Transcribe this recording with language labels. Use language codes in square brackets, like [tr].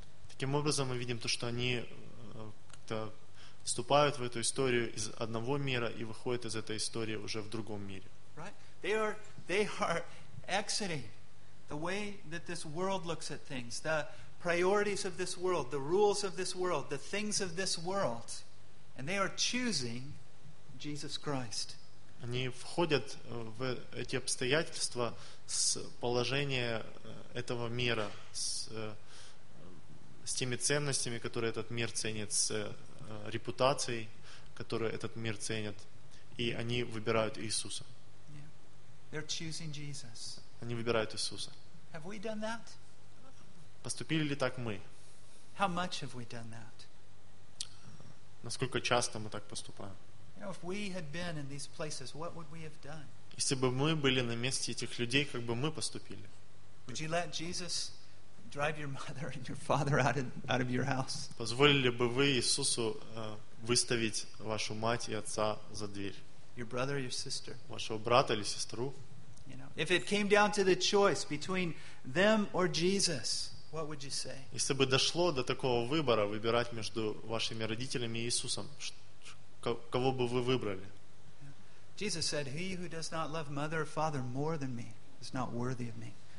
[ru] Таким образом мы видим то, что они как-то вступают в эту историю из одного мира и выходят из этой истории уже в другом мире. [en] Right? They are exiting the way that this world looks at things, the priorities of this world, the rules of this world, the things of this world, and they are choosing Jesus Christ. [ru] Они входят в эти обстоятельства с положения этого мира, с теми ценностями, которые этот мир ценит, с репутацией, которую этот мир ценит, и они выбирают Иисуса. [en] They're choosing Jesus. [ru] Они выбирают Иисуса. [en] Have we done that? [ru] Поступили ли так мы? [en] How much have we done that? [ru] Насколько часто мы так поступаем? [en] If we had been in these places, what would we have done? [ru] Если бы мы были на месте этих людей, как бы мы поступили? [en] Would you let Jesus drive your mother and your father out of your house? [ru] Позволили бы вы Иисусу выставить вашу мать и отца за дверь? [en] Your brother, your sister. [ru] Вашего брата или сестру? [en] You know, if it came down to the choice between them or Jesus, what would you say? [ru] Если бы дошло до такого выбора, выбирать между вашими родителями и Иисусом, кого бы вы выбрали? [en] Jesus said, "He who does not love mother or father more than me is not worthy of me."